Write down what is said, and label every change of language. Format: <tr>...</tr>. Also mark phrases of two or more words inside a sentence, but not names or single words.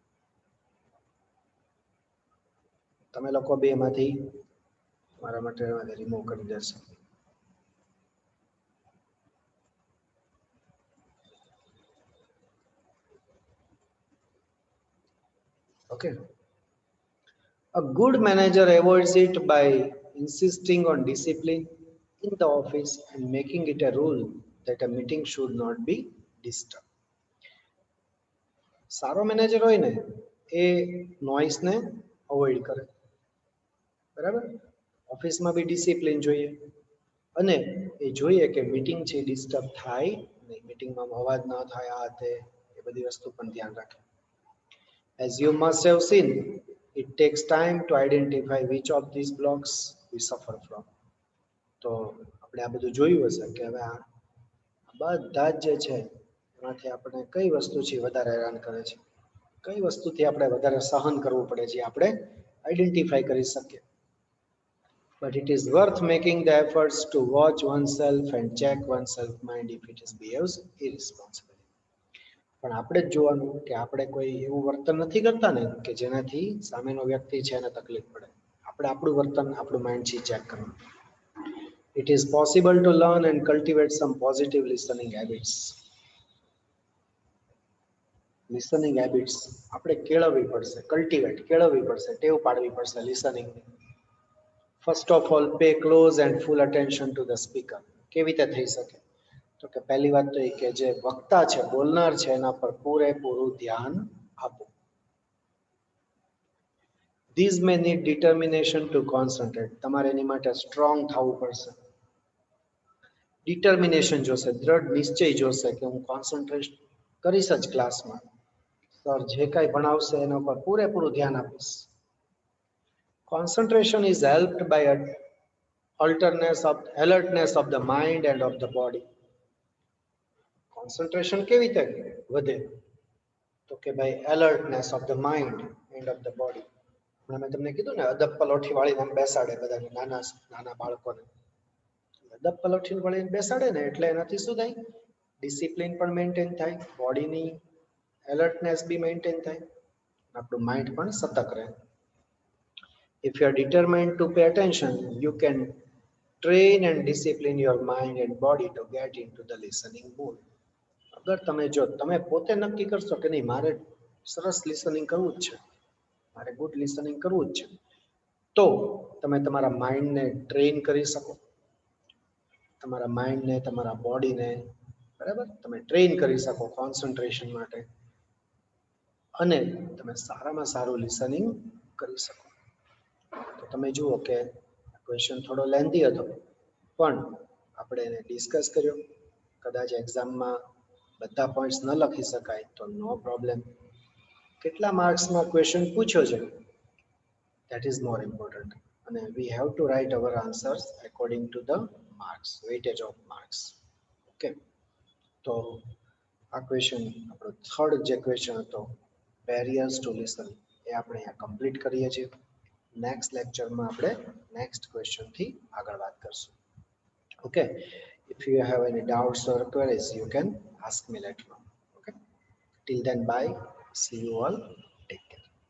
<gu>તમે લોકો બે એમાંથી મારા માટે રિમૂવ કરી દેશો. ઓકે.</gu> <en>A good manager avoids it by insisting on discipline in the office and making it a rule that a meeting should not be disturbed.</en> <gu>સારો મેનેજર હોય ને એ નોઇસને અવોઇડ કરે, બરાબર. ઓફિસમાં બી ડિસિપ્લિન જોઈએ અને એ જોઈએ કે મીટિંગ છે ડિસ્ટર્બ થાય નહીં, મીટિંગમાં અવાજ ન થાય, આ તે એ બધી વસ્તુ પણ ધ્યાન રાખે.</gu> <en>As you must have seen, it takes time to identify which of these blocks we suffer from.</en> <gu>તો આપણે આ બધું જોયું હશે કે હવે આ બધા જ જે છે એમાંથી આપણે કઈ વસ્તુ છે વધારે હેરાન કરે છે, કઈ વસ્તુથી આપણે વધારે સહન કરવું પડે છે, આપણે આઈડેન્ટિફાઈ કરી શકીએ.</gu> <en>But it is worth making the efforts to watch oneself and check oneself mind if it is behaves irresponsibly.</en> <gu>પણ આપણે જ જોવાનું કે આપણે કોઈ એવું વર્તન નથી કરતા ને કે જેનાથી સામેનો વ્યક્તિ છે એને તકલીફ પડે. આપણે આપણું વર્તન, આપણું માઇન્ડથી ચેક કરવાનું.</gu> <en>It is possible to learn and cultivate some positive listening habits. Listening habits</en> <gu>આપણે કેળવવી પડશે, કેળવવી પડશે, ટેવ પાડવી પડશે listening.</gu> <en>First of all, pay close and full attention to the speaker.</en> <gu>કેવી રીતે થઈ શકે? તો કે પહેલી વાત તો એ કે જે વક્તા છે, બોલનાર છે, એના પર પૂરેપૂરું ધ્યાન આપો.</gu> <en>These may need determination to concentrate.</en> <gu>તમારે એની માટે સ્ટ્રોંગ થવું પડશે. ડિટર્મિનેશન જોશે, દ્રઢ નિશ્ચય જોશે કે હું કોન્સન્ટ્રેટ કરીશ જ ક્લાસમાં. સર જે કાંઈ ભણાવશે એના પર પૂરેપૂરું ધ્યાન આપીશ.</gu> <en>Concentration is helped by alertness of the mind and of the body.</en> <gu>Concentration કેવી રીતે વધે? તો કે ભાઈ</gu> <en>alertness of the mind and of the body.</en> <gu>મેં તમને કીધું ને અદબ પલોઠી વાળીને બેસાડે બધાને, નાના બાળકોને અદબ પલોઠી વાળીને બેસાડે ને એટલે એનાથી શું થાય? ડિસિપ્લિન પણ મેન્ટેન થાય, બોડીની એલર્ટનેસ બી મેન્ટેન થાય, આપણું માઇન્ડ પણ સતર્ક રહે.</gu> <en>If you are determined to pay attention, you can train and discipline your mind and body to get into the listening mood.</en> <gu>અગર તમે પોતે નક્કી કરશો કે નહીં મારે સરસ લિસનિંગ કરવું જ છે, મારે</gu> <en>good listening</en> <gu>કરવું જ છે, તો તમે તમારા માઇન્ડને ટ્રેન કરી શકો, તમારા માઇન્ડને, તમારા બોડીને, બરાબર, તમે ટ્રેન કરી શકો કોન્સન્ટ્રેશન માટે, અને તમે સારામાં સારું લિસનિંગ કરી શકો. તો તમે જુઓ કે ક્વેશ્ચન થોડો લેન્ધી હતો, પણ આપણે એને ડિસ્કસ કર્યો. કદાચ એક્ઝામમાં બધા પોઈન્ટ્સ ન લખી શકાય તો</gu> <en>no problem.</en> <gu>કેટલા માર્ક્સમાં ક્વેશ્ચન પૂછ્યો છે</gu> <en>that is more important,</en> <gu>અને</gu> <en>we have to write our answers according to the marks, weightage of marks.</en> <gu>ઓકે, તો આ ક્વેશ્ચન આપણો થર્ડ જે ક્વેશ્ચન હતો</gu> <en>barriers to listen</en> <gu>એ આપણે અહીંયા કમ્પ્લીટ કરીએ છીએ. નેક્સ્ટ લેક્ચરમાં આપણે નેક્સ્ટ ક્વેશ્ચનથી આગળ વાત કરશું. ઓકે,</gu> <en>if you have any doubts or queries you can ask me later on. Okay, till then bye, see you all, take care.</en>